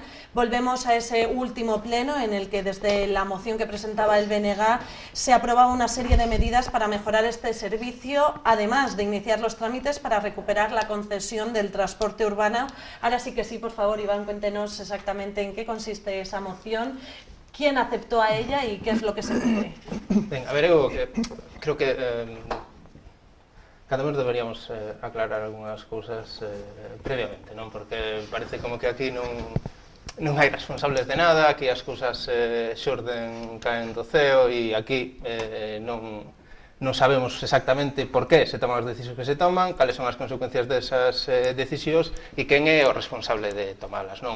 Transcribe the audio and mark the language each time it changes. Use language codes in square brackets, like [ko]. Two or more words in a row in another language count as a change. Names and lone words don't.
[es] Volvemos a ese último pleno en el que desde la moción que presentaba el BNG se aprobaba una serie de medidas para mejorar este servicio, además de iniciar los trámites para recuperar la concesión del transporte urbano. Ahora sí que sí, por favor, Iván, cuéntenos exactamente en qué consiste esa moción, quién aceptó a ella y qué es lo que se pide. [gl] Ben, a ver, eu creo que cada vez deberíamos aclarar algunhas cousas previamente, non? Porque parece como que aquí non hai responsables de nada, aquí as cousas xorden, caen do ceo e aquí non sabemos exactamente por que se toman as decisións que se toman, cales son as consecuencias desas decisións e quen é o responsable de tomalas, non?